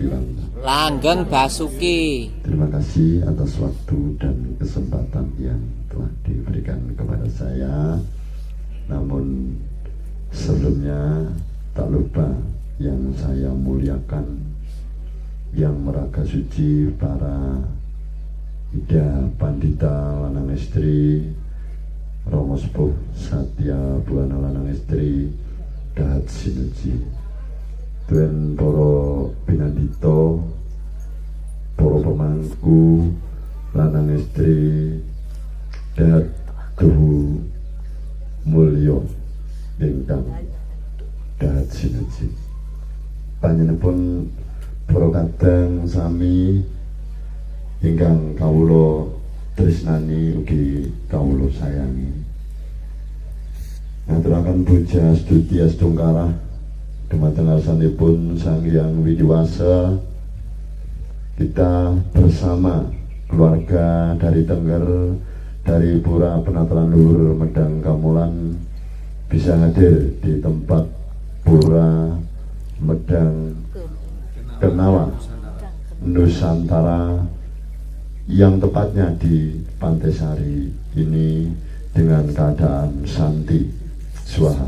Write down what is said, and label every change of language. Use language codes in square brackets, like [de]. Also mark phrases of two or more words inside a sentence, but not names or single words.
[jv] Langgeng Basuki. [id] Terima kasih atas waktu dan kesempatan yang telah diberikan kepada saya. Namun sebelumnya tak lupa yang saya muliakan, yang meraga [jv] suci para Ida Pandita lanang istri, Romo Sepuh Satya Buana lanang istri, Dahat Sinuji, Tuan Poro Pinandito, Poro Pemangku lanang istri, Dahat Tuhu Mulyo ingkang Dahat Sinuji. Panjenenganipun para kadang sami ingkang kawula tresnani ugi kawula sayangi. Ngaturaken puja stuti astungkara dumateng asmanipun Sang Hyang Widiwasa. [id] Kita bersama keluarga dari Tengger, dari Pura Penataran Luhur Medang Kamulan bisa hadir di tempat Pura Medang Kenawa Nusantara, yang tepatnya di Pantai Sari ini dengan keadaan [sa] santi swaha.